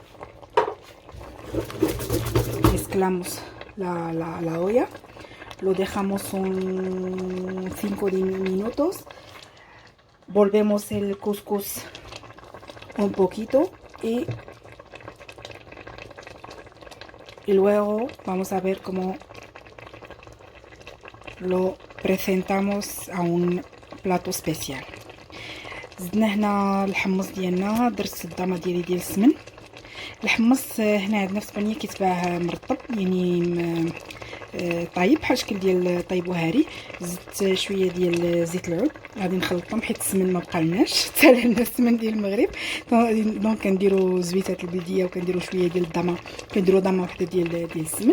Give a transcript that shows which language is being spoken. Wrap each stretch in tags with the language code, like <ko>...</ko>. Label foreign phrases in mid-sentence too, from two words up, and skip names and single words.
<es>Mezclamos la olla, lo dejamos un 5 minutos, volvemos el couscous un poquito y luego vamos a ver cómo lo presentamos a un plato especial.</es> <ar>زدنا هنا الحمص ديالنا، درت الضامه ديالي ديال السمن. الحمص هنا عندنا في اسبانيا كيتباع مرطب، يعني طايب بحال الشكل ديال طيب وهاري. زدت شويه ديال زيت العود، غادي نخلطهم حيت السمن ما بقالناش حتى لنا السمن ديال المغرب، دونك كنديروا زويتات البلديه وكنديروا شويه ديال الضامه، كنديروا ضامه وحده ديال السمن.</ar>